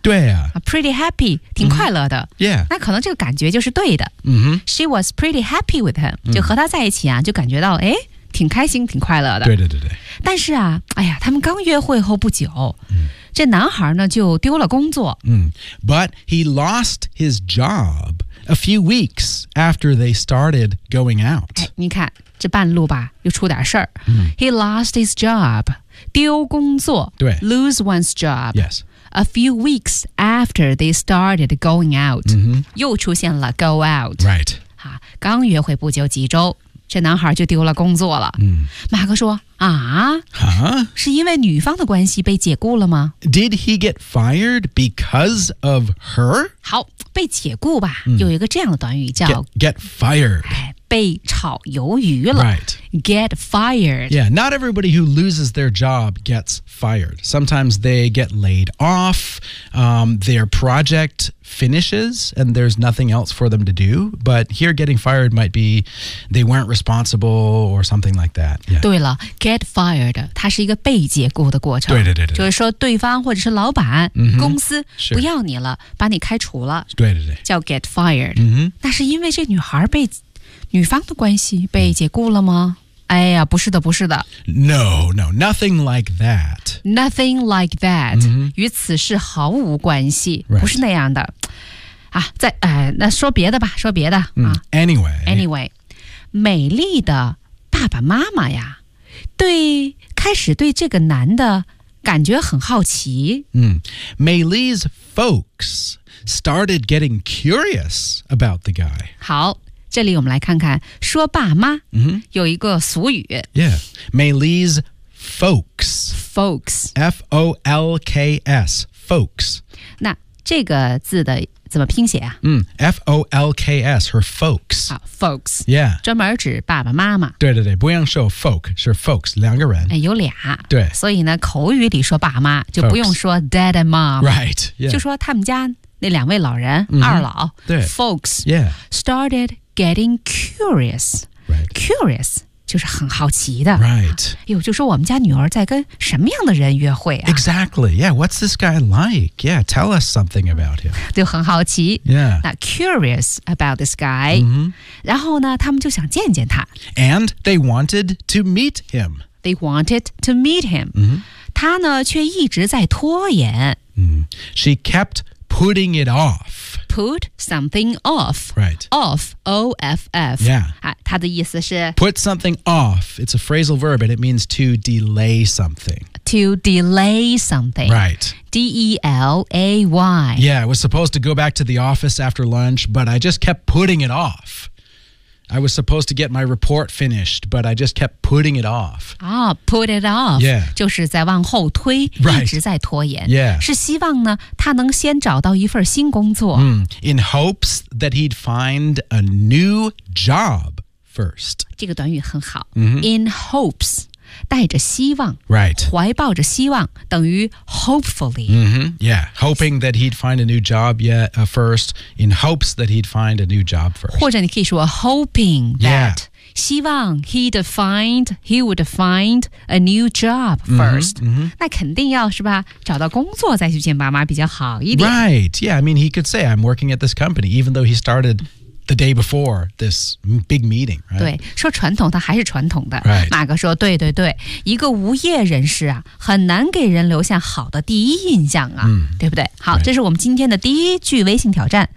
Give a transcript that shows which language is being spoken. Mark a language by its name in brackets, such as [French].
[Chinese] 对啊 [English] Pretty happy [Chinese] 挺快乐的、 [English] mm-hmm. Yeah [Chinese] 那可能这个感觉就是对的、 mm-hmm. [English] She was pretty happy with him [Chinese] 就和他在一起啊就感觉到哎挺开心挺快乐的对对对对但是啊哎呀他们刚约会后不久这男孩呢就丢了工作、 [English] But he lost his job a few weeks after they started going out、 [Chinese] 哎、你看这半路吧又出点事儿、 [English] He lost his job [Chinese] 丢工作对 [English] Lose one's job Yes A few weeks after they started going out、 mm-hmm. [Chinese] 又出现了 go out [English] Right [Chinese] 刚约会不久几周这男孩就丢了工作了、马克说啊、是因为女方的关系被解雇了吗 [English] Did he get fired because of her? [Chinese] 好被解雇吧、有一个这样的短语叫 [English] get fired、 [Chinese] 哎、被炒鱿鱼了、 [English] right. Get fired Yeah, not everybody who loses their job gets fired Sometimes they get laid off、their project finishes and there's nothing else for them to do But here getting fired might be they weren't responsible or something like that、yeah. [Chinese] 对了 get fired 它是一个被解雇的过程对对对 对就是说对方或者是老板、 mm-hmm. 公司不要你了、 [English] sure. [Chinese] 把你开除了对对对叫 get fired、 mm-hmm. 那是因为这女孩被女方的关系被解雇了吗、哎呀不是的不是的 [English] No, nothing like that Nothing like that、 mm-hmm. [Chinese] 与此事毫无关系、 [English] right. [Chinese] 不是那样的啊，在那说别的吧说别的、 [English] Anyway [Chinese] 美丽的爸爸妈妈呀对开始对这个男的感觉很好奇、 [English] 美丽's folks started getting curious about the guy [Chinese] 好这里我们来看看说爸妈、 mm-hmm. 有一个俗语 [English] Yeah, Maylee's folks Folks F-O-L-K-S Folks [Chinese] 那这个字的怎么拼写啊、 [English] mm, F-O-L-K-S Her folks、 oh, Folks Yeah [Chinese] 专门指爸爸妈妈对对对不用说 folk 是 folks 两个人、哎、有俩对所以呢口语里说爸妈就不用说 [English] dad and mom Right、yeah. [Chinese] 就说他们家那两位老人、mm-hmm. 二老对 [English] Folks Yeah Started getting curious、 right. [Chinese] Curious就是很好奇的 [English] Right [Chinese] 呦就说我们家女儿在跟什么样的人约会啊 [English] Exactly Yeah What's this guy like Yeah Tell us something about him [Chinese] 就很好奇 [English] Yeah 那 curious about this guy、 mm-hmm. [Chinese] 然后呢他们就想见见他 [English] And they wanted to meet him They wanted to meet him、 mm-hmm. [Chinese] 他呢却一直在拖延、 [English] mm-hmm. She kept putting it off Put something off Right Off O-F-F Yeah [Chinese] 它的意思是 [English] Put something off It's a phrasal verb And it means to delay something To delay something Right D-E-L-A-Y Yeah, I was supposed to go back to the office after lunch But I just kept putting it off I was supposed to get my report finished But I just kept putting it off Put it off Yeah [Chinese] 就是在往后推、 [English] right. [Chinese] 一直在拖延 [English] Yeah [Chinese] 是希望呢他能先找到一份新工作、 mm. [English] In hopes that he'd find a new job first [Chinese] 这个短语很好、 mm-hmm. In hopes 带着希望 [English] Right [Chinese] 怀抱着希望等于 hopefully、 mm-hmm. [English] Yeah Hoping that he'd find a new job yet, first In hopes that he'd find a new job first [Chinese] 或者你可以说 hoping that、 [English] yeah. [Chinese] 希望 [English] he would find a new job first. Mm-hmm, mm-hmm. [Chinese] 那肯定要是吧找到工作再去见爸妈比较好一点。 [English] Right. Yeah, I mean, he could say I'm working at this company, even though he started the day before this big meeting. Right? [Chinese] 对说传统他还是传统的。 [English] Right. [Chinese] 马哥说对对对一个无业人士啊很难给人留下好的第一印象啊、 mm. 对不对好、 [English] right. [Chinese] 这是我们今天的第一句微信挑战。